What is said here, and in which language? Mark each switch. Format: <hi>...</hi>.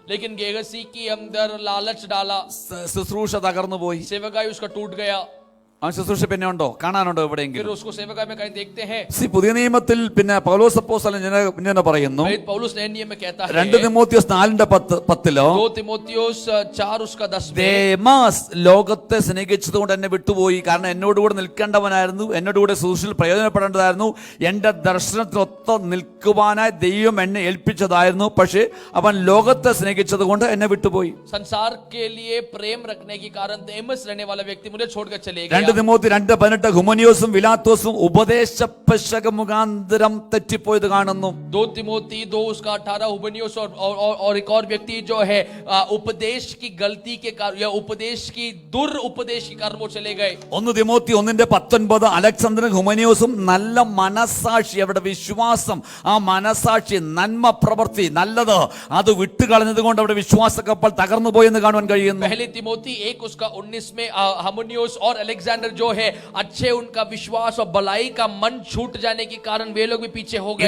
<hi>लेकिन गेहसी की अंदर लालच डाला.</hi> <ml>ശുശ്രൂഷ തകർന്നു പോയി.</ml> <hi>सेवकाई उसका टूट गया.</hi> <ml>ആ ശുശ്രൂഷ പിന്നെ ഉണ്ടോ? കാണാനുണ്ടോ</ml> <hi>फिर</hi> <ml>എവിടെയെങ്കിലും?</ml> <hi>उसको सेवकाई में कहीं देखते हैं.</hi> <ml>പുതിയ നിയമത്തിൽ പിന്നെ പൗലോസ് അപ്പോസ്തലൻ ഇങ്ങനെ പറയുന്നു.</ml> <hi>पौलुस नए नियम में कहता है</hi> <ml>2 തിമോത്തിയോസ് 4:10</ml> <hi>2 തിമോത്തിയോസ് 4 उसका 10</hi> <ml>ദേമാസ് ലോകത്തെ സ്നേഹിച്ചതുകൊണ്ട് എന്നെ വിട്ടുപോയി. കാരണം എന്നോടുകൂടെ നിൽക്കേണ്ടവനായിരുന്നു, എന്നോടുകൂടെ ശുശ്രൂഷയിൽ പ്രയോജനപ്പെടേണ്ടതായിരുന്നു, എന്റെ ദർശനത്തിനൊത്ത് നിൽക്കുവാനായി ദൈവം എന്നെ ഏൽപ്പിച്ചതായിരുന്നു. പക്ഷേ അവൻ ലോകത്തെ സ്നേഹിച്ചത് കൊണ്ട് എന്നെ വിട്ടുപോയി.</ml> <hi>संसार के लिए प्रेम रखने के कारण देमस रहने वाला व्यक्ति मुझे छोड़कर चले गया.</hi> <ml>2 തിമോത്തി 2:18 ഹുമനിയോസും വിലാത്തോസും ഉപദേശ പെശക മുഖാന്തരം തെറ്റിപ്പോയത് കാണുന്നു.</ml> <hi>2 തിമോത്തി 2 उसका 18 हुबनियोस और एक और व्यक्ति जो है उपदेश की गलती के कारण या उपदेश की उपदेश के कारण वो चले गए.</hi> <ml>1 തിമോത്തി 1:19 അലക്സാണ്ടറും ഹുമനിയോസും നല്ല മനസാക്ഷി, അവരുടെ വിശ്വാസം, ആ മനസാക്ഷി, നന്മ പ്രവൃത്തി, നല്ലത് അത് വിട്ടുകളഞ്ഞത് കൊണ്ട് അവരുടെ വിശ്വാസ കപ്പൽ തകർന്നു പോയെന്ന് കാണുവാൻ കഴിയുന്നു.</ml> <hi>पहले तिमोती 1 उसका 19 में हुमनियोस और अलेक्जेंडर कारण जो है अच्छे उनका विश्वास और भलाई का मन छूट जाने के कारण वे लोग भी पीछे हो गए।</hi>